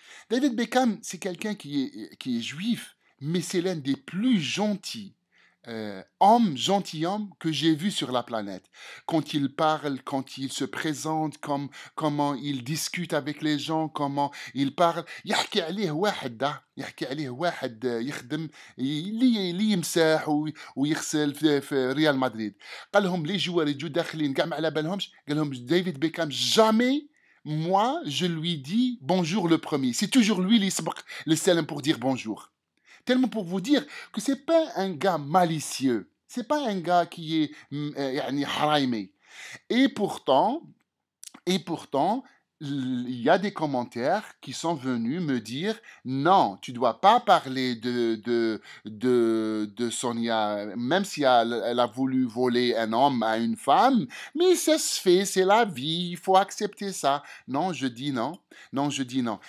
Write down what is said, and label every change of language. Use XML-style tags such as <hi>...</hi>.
<fr>David Beckham, c'est quelqu'un qui est juif, mais c'est l'un des plus gentils gentilshommes que j'ai vu sur la planète. Quand il parle, quand il se présente, comment il discute avec les gens, comment il parle.</fr> <ar>يحكي عليه واحد يخدم اللي يمسح ويغسل في ريال مدريد. قال لهم لي جوار يجوا داخلين كاع ما على بالهمش, قال لهم ديفيد بيكام</ar> <fr>jamais moi je lui dis bonjour le premier. C'est toujours lui</fr> <ar>اللي يسبق للسلام</ar> <fr>pour dire bonjour. Tellement pour vous dire que c'est pas un gars malicieux, c'est pas un gars qui est</fr> <ar>يعني حرايمي.</ar> <fr>Et pourtant, il y a des commentaires qui sont venus me dire non, tu dois pas parler de Sonia, même si elle a voulu voler un homme à une femme, mais ça se fait, c'est la vie, il faut accepter ça. Non, je dis non. Non, je dis non.</fr>